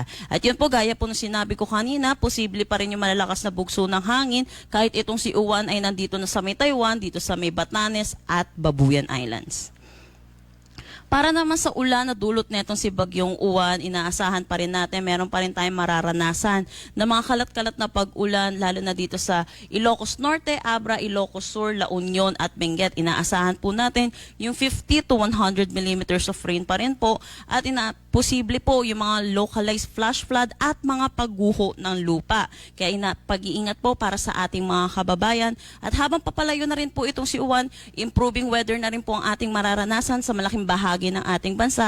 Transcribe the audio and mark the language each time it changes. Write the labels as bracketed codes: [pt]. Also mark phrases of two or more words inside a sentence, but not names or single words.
[tl] At yun po, gaya po nung sinabi ko kanina, posible pa rin yung malalakas na bugso ng hangin kahit itong si Uwan ay nandito na sa may Taiwan, dito sa may Batanes at Babuyan Islands. Para naman sa ulan na dulot netong si Bagyong Uwan, inaasahan pa rin natin, meron pa rin tayong mararanasan na mga kalat-kalat na pag-ulan, lalo na dito sa Ilocos Norte, Abra, Ilocos Sur, La Union at Benguet. Inaasahan po natin yung [en] 50 to 100 millimeters of rain [tl] pa rin po at posible po yung mga [en] localized flash flood [tl] at mga pagguho ng lupa. Kaya pag-iingat po para sa ating mga kababayan. At habang papalayo na rin po itong si Uwan, [en] improving weather [tl] na rin po ang ating mararanasan sa malaking bahagi ng ating bansa.